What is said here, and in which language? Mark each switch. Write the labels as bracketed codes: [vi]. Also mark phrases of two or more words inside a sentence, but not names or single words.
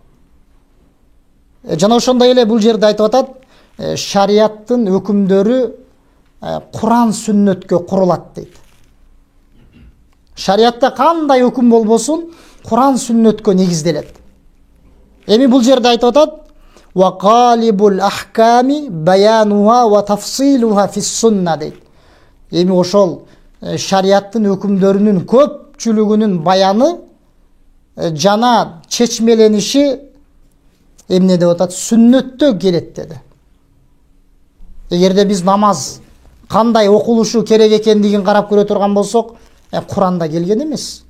[ky] Жана ошондой эле бул жерде айтып атат, шарияттын өкүмдөрү Куран сүннөткө курулат дейт. Шариятта кандай өкүм болбосун, Куран сүннөткө негизделет. Эми бул жерде айтып атат: [ar] "وغالب الأحكام بيانها وتفصيلها في السنة" дейт. [ky] Эми ошол шарияттын өкүмдөрүнүн көпчүлүгүнүн баяны жана чечмелениши эмне деп атат? Сүннөттө келет деди. Эгерде биз намаз кандай окулушу керек экендигин карап көрө турган болсок, Куранда келген эмес.